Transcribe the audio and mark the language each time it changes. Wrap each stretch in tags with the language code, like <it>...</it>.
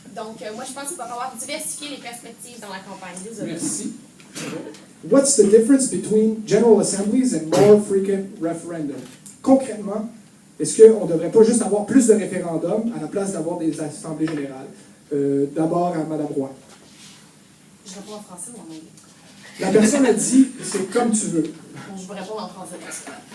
<fr>Donc, moi, je pense qu'il va falloir diversifier les perspectives dans la campagne. Désolé. Merci.</fr> <en>What's the difference between General Assemblies and more frequent referendum?</en> <fr>Concrètement, est-ce qu'on ne devrait pas juste avoir plus de référendums à la place d'avoir des assemblées générales? D'abord à Mme Roy. Je réponds en français ou en anglais? La personne a dit, c'est comme tu veux. Bon, je vais répondre en français parce que...</fr>